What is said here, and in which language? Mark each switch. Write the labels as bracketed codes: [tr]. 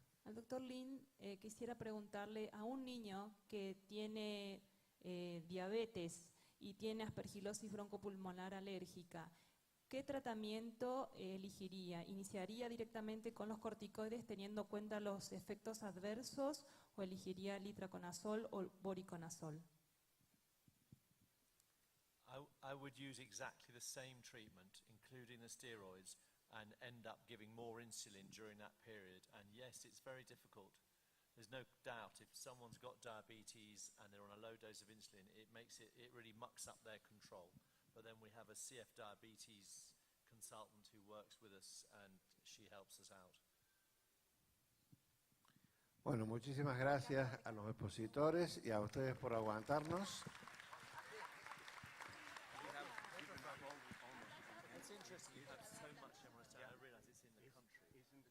[es] Al doctor Lin, quisiera preguntarle a un niño que tiene diabetes y tiene aspergilosis broncopulmonar alérgica, ¿qué tratamiento elegiría? ¿Iniciaría directamente con los corticoides teniendo en cuenta los efectos adversos o elegiría el itraconazol o voriconazol? [en] I would use exactly the same treatment, including the steroids, and end up giving more insulin during that period. And yes, it's very difficult. There's no doubt if someone's got diabetes and they're on a low dose of insulin, it really mucks up their control. But then we have a CF diabetes consultant who works with us and she helps us out. [es] Bueno, muchísimas gracias a los expositores y a ustedes por aguantarnos. [en] It's interesting you have so much MRSA. I realize it's in the country.